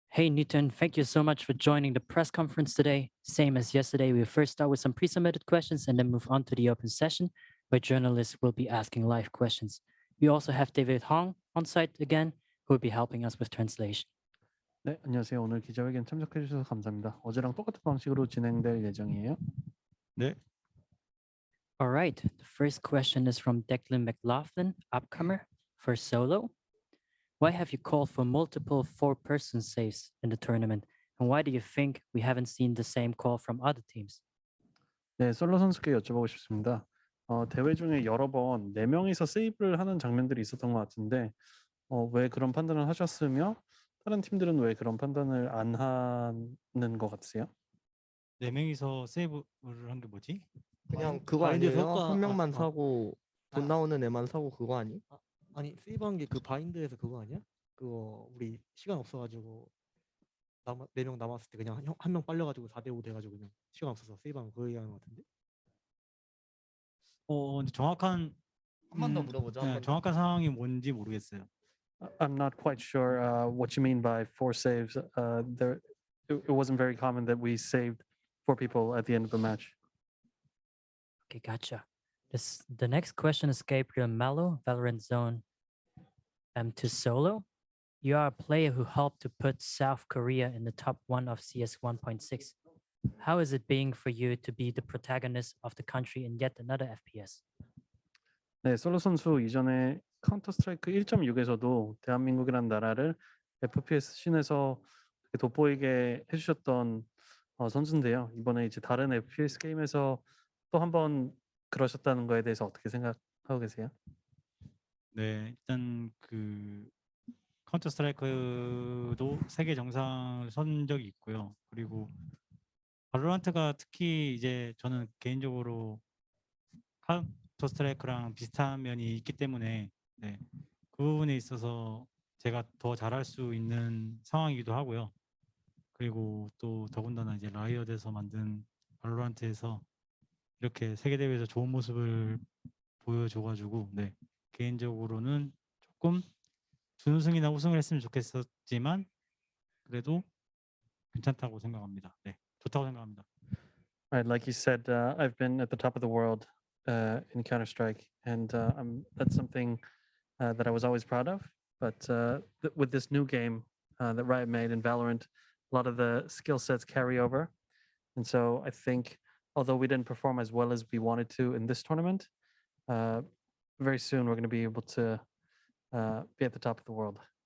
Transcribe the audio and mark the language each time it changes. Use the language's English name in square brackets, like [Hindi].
[English] Hey, Newton, thank you so much for joining the press conference today. Same as yesterday, we'll first start with some pre-submitted questions and then move on to the open session, where journalists will be asking live questions. We also have David Hong on site again, who will be helping us with translation. [Korean] 네, 안녕하세요. 오늘 기자회견 참석해 주셔서 감사합니다. 어제랑 똑같은 방식으로 진행될 예정이에요. 네. All right, the first question is from Declan McLaughlin, upcomer for solo. Why have you called for multiple four-person saves in the tournament? And why do you think we haven't seen the same call from other teams? 네, 솔로 선수께 여쭤보고 싶습니다. 대회 중에 여러 번 4명이서 세이브를 하는 장면들이 있었던 것 같은데 왜 그런 판단을 하셨으며 다른 팀들은 왜 그런 판단을 안 하는 것 같으세요? 4명이서 세이브를 한 게 뭐지? 그냥 그거 바인드 아니에요? 효과- 한 명만 아, 사고 돈 아. 나오는 애만 사고 그거 아니? 아니 세이브한 게 그 바인드에서 그거 아니야? 그거 우리 시간 없어가지고 4명 남았을 때 그냥 한 명 빨려가지고 4대5 돼가지고 그냥 시간 없어서 세이브한 거 얘기하는 것 같은데. 근데 정확한 한 번 더 물어보자. 네, 정확한 상황이 뭔지 모르겠어요. [English] I'm not quite sure what you mean by 4 saves. It wasn't very common that we saved 4 people at the end of the match. Okay, gotcha. The next question is Gabriel Mello, Valorant Zone to solo. You are a player who helped to put South Korea in the top 1 of CS 1.6. How is it being for you to be the protagonist of the country in yet another FPS? [Korean] 네, 솔로 선수 이전에 카운터 스트라이크 1.6에서도 대한민국이라는 나라를 FPS 씬에서 돋보이게 해주셨던 선수인데요. 이번에 이제 다른 FPS 게임에서 또 한 번 그러셨다는 거에 대해서 어떻게 생각하고 계세요? 네, 일단 그 카운터 스트라이크도 세계 정상을 선 적이 있고요. 그리고 발로란트가 특히 이제 저는 개인적으로 카운터 스트라이크랑 비슷한 면이 있기 때문에 네, 그 부분에 있어서 제가 더 잘할 수 있는 상황이기도 하고요. 그리고 또 더군다나 이제 라이엇에서 만든 발로란트에서 이렇게 세계 대회에서 좋은 모습을 보여줘가지고 네, 개인적으로는 조금 준우승이나 우승을 했으면 좋겠었지만 그래도 괜찮다고 생각합니다. 네, 좋다고 생각합니다. [English] Right, like you said, I've been at the top of the world in Counter-Strike, and that's something that I was always proud of. But with this new game that Riot made in Valorant, a lot of the skill sets carry over. And so I think, although we didn't perform as well as we wanted to in this tournament, very soon we're going to be able to be at the top of the world.